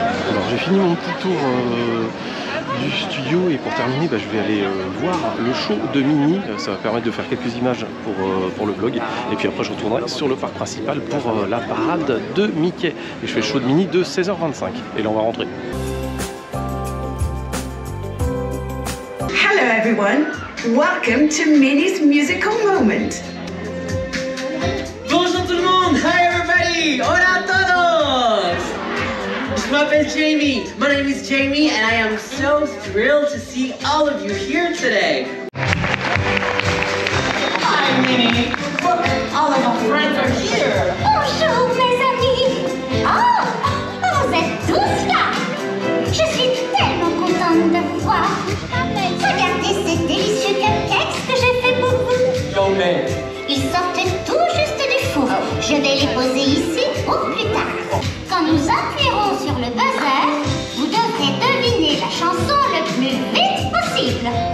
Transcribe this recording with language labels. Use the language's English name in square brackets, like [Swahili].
[French] Alors j'ai fini mon petit tour du studio et pour terminer je vais aller voir le show de Minnie. Ça va permettre de faire quelques images pour le blog et puis après je retournerai sur le parc principal pour la parade de Mickey et je fais le show de Minnie de 16h25 et là on va rentrer. [English] Hello everyone, welcome to Minnie's musical moment. [French] Bonjour tout le monde, [English] hi everybody, [Spanish] hola a todos. [French] Je m'appelle Jamie. [English] My name is Jamie and I am so thrilled to see all of you here today. Hi Minnie. Look, all of our friends are here. [French] Bonjour mes amis. Oh, vous êtes tous là. Je suis tellement contente de vous voir. Regardez ces délicieux cupcakes que j'ai fait pour vous. [English] Yo man. [French] Ils sortent tout juste du four. Je vais les poser ici au plus tard. Quand nous appuierons sur le buzzer, vous devrez deviner la chanson le plus vite possible.